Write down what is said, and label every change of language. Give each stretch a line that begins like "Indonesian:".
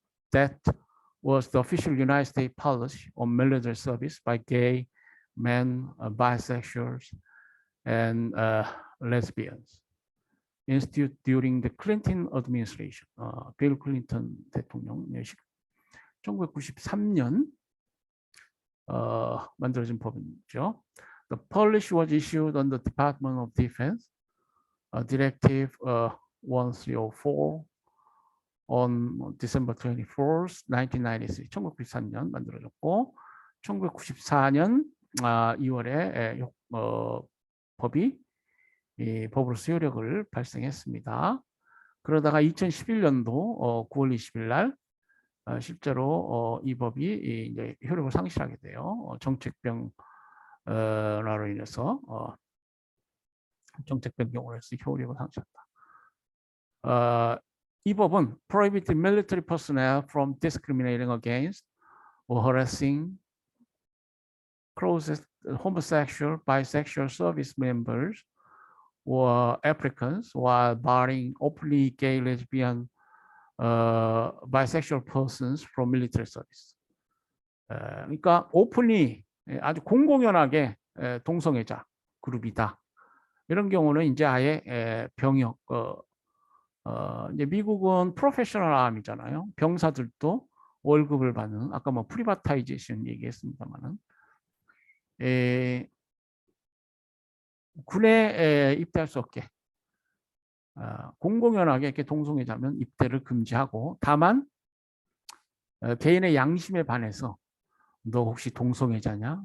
English: That was the official United States policy on military service by gay, men, bisexuals, and lesbians. Instituted during the Clinton administration,
Korean: 빌 클린턴 대통령 1993년 만들어진 법이죠.
English: The policy was issued on the Department of Defense, Directive 1304 on December 24th, 1993,
Korean: 1993년 만들어졌고 1994년 2월에 법이 법으로서 효력을 발생했습니다. 그러다가 2011년도 9월 20일 날 실제로 이 법이 이제 효력을 상실하게 돼요. 정책병 나로 인해서 정책 변경으로 해서 효력을 상실한다. 이 법은
English: prohibit military personnel from discriminating against or harassing closest homosexual, bisexual service members or applicants while barring openly gay, lesbian, bisexual persons from military service.
Korean: 그러니까 오픈이 아주 공공연하게 동성애자 그룹이다. 이런 경우는 이제 아예 병역 이제 미국은 프로페셔널 암이잖아요. 병사들도 월급을 받는 아까 뭐 프리바타이제이션 얘기했습니다만은 군에 입대할 수 없게 공공연하게 이렇게 동성애자면 입대를 금지하고 다만 개인의 양심에 반해서 너 혹시 동성애자냐?